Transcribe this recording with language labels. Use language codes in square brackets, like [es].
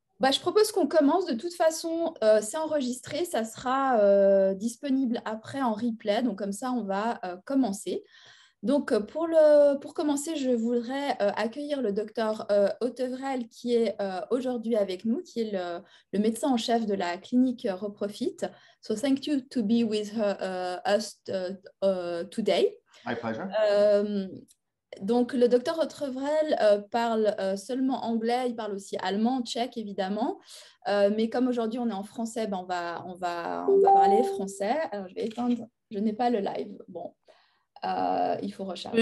[fr] Je propose qu'on commence. De toute façon, c'est enregistré. Ça sera disponible après en replay. Donc, comme ça, on va commencer. Donc, pour commencer, je voudrais accueillir le docteur Autevrel qui est aujourd'hui avec nous, qui est le médecin en chef de la clinique Reprofit. [en] So, thank you to be with us today. My pleasure. [fr] Donc, le docteur Autevrel parle seulement anglais, il parle aussi allemand, tchèque évidemment. Mais comme aujourd'hui on est en français, on va parler français. Alors, je vais éteindre, je n'ai pas le live. Bon, il faut Je peux